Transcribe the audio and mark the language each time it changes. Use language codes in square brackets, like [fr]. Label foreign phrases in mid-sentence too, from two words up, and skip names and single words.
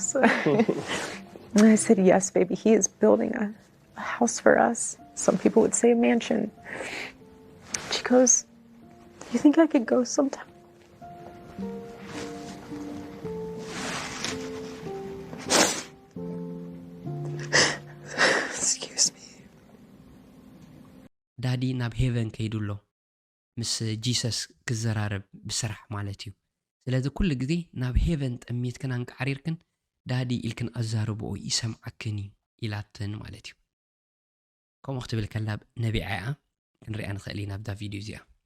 [en] And I said, yes, baby, he is building a house for us. Some people would say a mansion. She goes, you think I could go sometime? Excuse me. [ti] ዳዲ ናብ ሄቨን ከይዱሎ ምስ ጂሰስ ክዘራረብ ብስራሕ ማለት እዩ ስለዚ ኩሉ ግዜ ናብ ሄቨን ጠሚትክን አንቃሪርክን ዳዲ ኢልክን ኣዛርብኦ ይሰምዓክን እዩ ኢላትን ማለት እዩ ከምኡ ክትብል ከላ ነቢዓያ ክንሪኣ ንኽእል ኢና ኣብዛ ቪድዮ እዚኣ